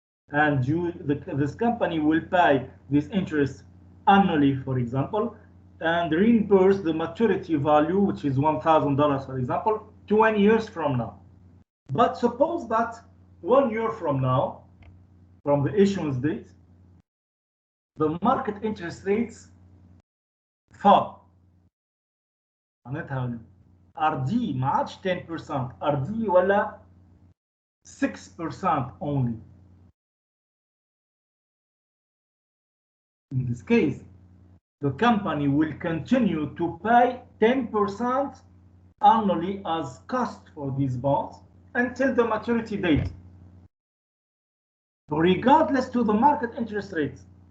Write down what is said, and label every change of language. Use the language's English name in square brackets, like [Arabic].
[English] And this company will pay this interest annually, for example, and reimburse the maturity value, which is $1,000, for example, 20 years from now. But suppose that 1 year from now, from the issuance date, the market interest rates fall. [Arabic] معناتها RD ما عادش 10%, RD ولا 6% only. [English] In this case, the company will continue to pay 10% annually as cost for these bonds until the maturity date, regardless to the market interest rates.